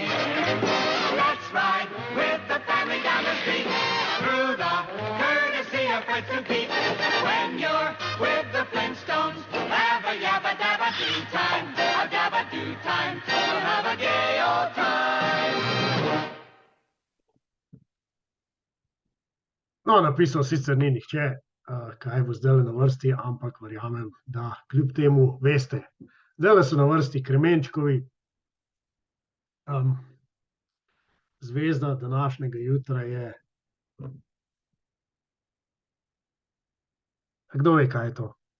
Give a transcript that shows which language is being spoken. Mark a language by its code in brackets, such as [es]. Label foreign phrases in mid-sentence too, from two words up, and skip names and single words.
[en] Let's ride with the family down the street, through the courtesy of Fritz and Pete. When you're with the Flintstones, have a yabba-dabba-doo time, a dabba-doo time, we'll have a gay old time. [sl] No, napisal sicer ni nihče, kaj bo zdajle na vrsti, ampak verjamem, da kljub temu veste. Zdajle so na vrsti Kremenčkovi. Zvezda današnjega jutra je... Kdo ve, kaj je to?